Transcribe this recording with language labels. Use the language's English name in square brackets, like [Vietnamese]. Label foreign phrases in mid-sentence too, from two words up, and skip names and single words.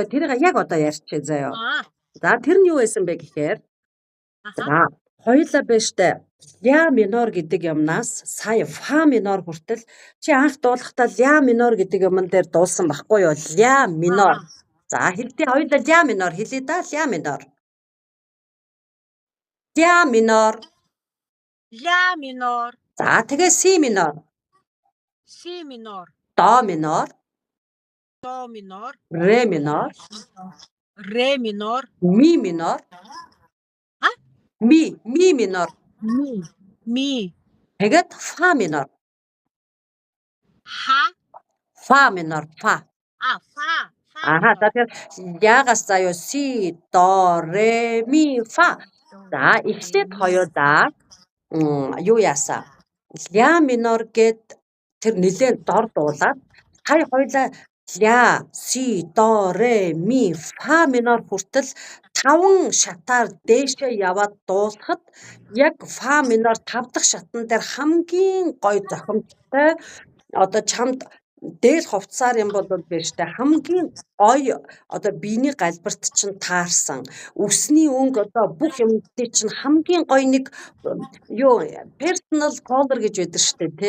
[Mongolian] Тэрийг яг одоо ярьчих заяа. За, тэр нь юу байсан бэ гэхээр за, хоёулаа байна штэ. Ля минор гэдэг юмнаас сая фа минор хүртэл чи анх дуулахдаа ля минор гэдэг юмн дээр дуулсан байхгүй юу? Ля минор. За, хэлтий хоёулаа ля минор хэлээ да. Ля минор. Ля минор. Ля минор. За, тэгээ си минор. Си минор. До минор. До минор. Ре минор. Ре минор. Ми минор. Ми минор. Ми. Тэгээд фа минор. Фа минор. Фа. Фа. За тэгэхээр ягаас заяа си, до, ре, ми, фа. За эхлээд хоёудаа юу яасан? Ля минор гэд тэр нэлээд дор дуулаад сая хоёлаа ля, си, до, ре, ми, фа минор хүртэл 5 шатаар дээшээ яваад дуулахад яг фа минор 5 дахь шатан дээр хамгийн гоё зохимжтой одоо чамд дээл хувцсаар юм бол биш тэ хамгийн гоё одоо биений галбарт чинь таарсан өсний өнгө одоо бүх юмдын чинь хамгийн гоё нэг юу [English] personal color [Mongolian] гэж байдаг штэ тий.